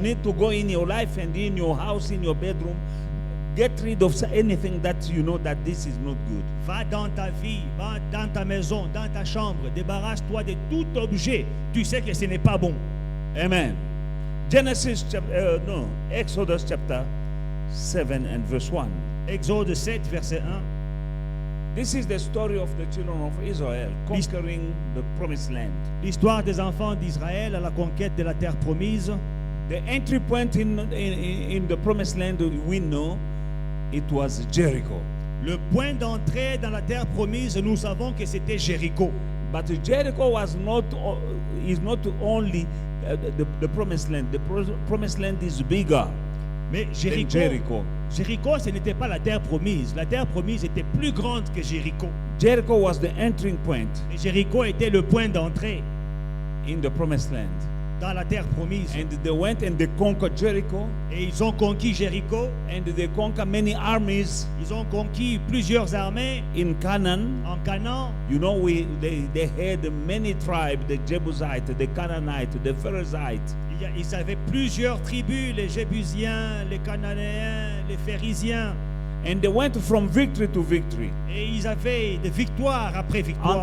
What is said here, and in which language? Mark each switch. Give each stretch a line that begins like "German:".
English: need to go in your life and in your house, in your bedroom, get rid of anything that you know that this is not good.
French: Va dans ta vie, va dans ta maison, dans ta chambre, débarrasse-toi de tout objet. Tu sais que ce n'est pas bon.
English: Amen. Exodus chapter 7 and verse 1.
French: Exode 7, verset 1.
English: This is the story of the children of Israel conquering the promised land.
French: L'histoire des enfants d'Israël à la conquête de la terre promise.
English: The entry point in the promised land, we know it was Jericho.
French: Le point d'entrée dans la terre promise, nous savons que c'était Jéricho.
English: But Jericho is not only the promised land. The promised land is bigger
French: Mais
English: than
French: Jéricho,
English: Jericho.
French: Jéricho, ce n'était pas la terre promise. La terre promise était plus grande que Jéricho.
English: Jericho was the entering point
French: Et Jéricho était le point d'entrée
English: in the promised land.
French: dans la terre promise.
English: And they went and they conquered Jericho,
French: Et ils ont conquis Jéricho.
English: and they conquered many armies
French: Ils ont conquis plusieurs armées
English: in Canaan.
French: en Canaan.
English: You know, they had many tribes, the Jebusites, the Canaanites, the Pharisaites.
French: Ils avaient plusieurs tribus, les Jébusiens, les Cananéens, les Pharisiens.
English: And they went from victory to victory.
French: Et ils avaient des victoires après victoire.